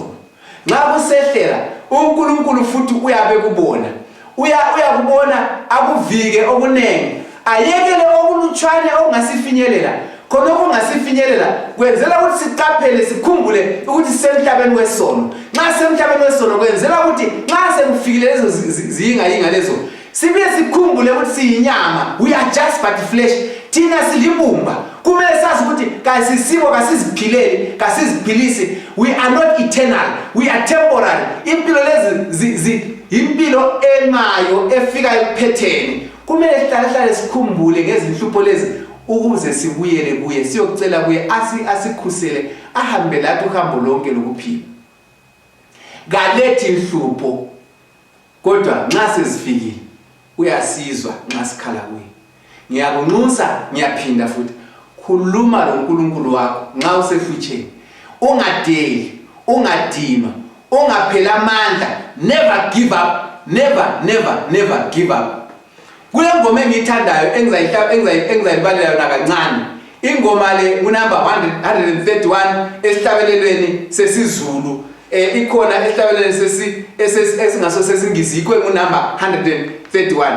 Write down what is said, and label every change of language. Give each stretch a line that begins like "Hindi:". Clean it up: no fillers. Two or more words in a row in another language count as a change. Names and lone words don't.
North Ndebele: Nxa kusehlela uNkulunkulu futhi uyabe kubona, uyakubona akuvike okuningi, ayekele okulutshwane okungasifinyelela. Khona okungasifinyelela kwenzela ukuthi siqaphele, sikhumbule ukuthi sisemhlabeni wesono. Nxa semhlabeni wesono kwenzela ukuthi nxa sekufikile lezo ziyinga lezo, sibuye sikhumbule ukuthi siyinyama,
English: we are just but flesh.
North Ndebele: Thina silibumba, kumele sazi ukuthi kasisibo, kasiziphileli, kasiziphilisi.
English: We are not eternal, we are temporary.
North Ndebele: Impilo lezi impilo emayo efika ekuphetheni. Kumele sihlale sikhumbule ngezinhlupho lezi ukuze sibuyele kuye, siyokucela kuye asikhusele, ahambe lathi uhambo lonke lokuphila. Kalethi inhlupho, kodwa nxa sezifikile uyasizwa nxa sikhala kuye. Ngiyakunxusa, ngiyaphinda futhi, khuluma loNkulunkulu wakho nxa usehlutsheni. Ungadeli, ungadinwa, ungaphela amandla.
English: Never give up, never give up.
North Ndebele: Kule ngoma engiyithandayo engizayibalela yona kancane, ingoma le unumber 131 esihlabelelweni sesiZulu, ikhona esihlabelelweni esingaso sesingisi unumber 131.